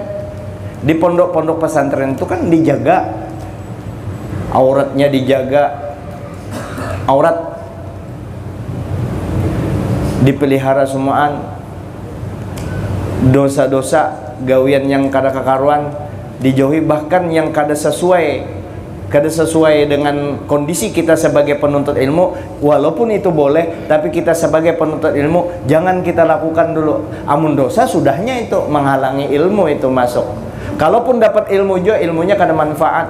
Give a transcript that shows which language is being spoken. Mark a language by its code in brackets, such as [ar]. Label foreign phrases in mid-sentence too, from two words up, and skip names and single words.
[id] Di pondok-pondok pesantren itu kan dijaga, auratnya dijaga, aurat dipelihara semuaan, dosa-dosa gawian yang kada kekaruan dijauhi, bahkan yang kada sesuai dengan kondisi kita sebagai penuntut ilmu, walaupun itu boleh, tapi kita sebagai penuntut ilmu jangan kita lakukan dulu. Amun dosa sudahnya itu menghalangi ilmu itu masuk. Kalaupun dapat ilmu juga, ilmunya kada manfaat.